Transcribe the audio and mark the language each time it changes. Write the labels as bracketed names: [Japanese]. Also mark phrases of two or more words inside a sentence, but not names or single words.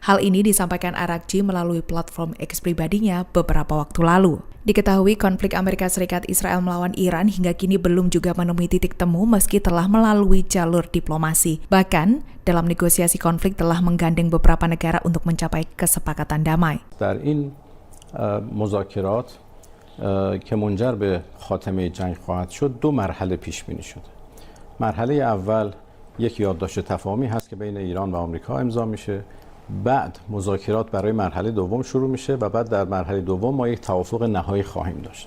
[Indonesian] Hal ini disampaikan Araghchi melalui platform X pribadinya beberapa waktu lalu. Diketahui konflik Amerika Serikat-Israel melawan Iran hingga kini belum juga menemui titik temu meski telah melalui jalur diplomasi. Bahkan, dalam negosiasi konflik telah menggandeng beberapa negara untuk mencapai kesepakatan damai. [Persian] در این مذاکرات که منجر به خاتمه جنگ خواهد شد دو مرحله پیش بینی شده. مرحله اول یک یادداشت تفاهمی هست که بین ایران و آمریکا امضا میشه. بعد مذاکرات برای مرحله دوم شروع میشه و بعد در مرحله دوم ما یک توافق نهایی خواهیم داشت.